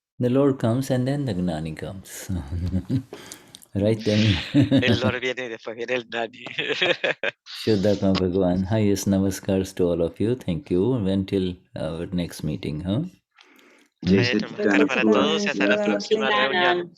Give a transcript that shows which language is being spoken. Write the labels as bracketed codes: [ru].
[en] The Lord comes and then the Gnani comes. Right then. [es] El Lord viene y después viene el Gnani. Vishuddhatma Bhagavan. [en] Highest namaskars to all of you. Thank you. Until our next meeting, huh? [es] Namaskar para todos y hasta la próxima reunión.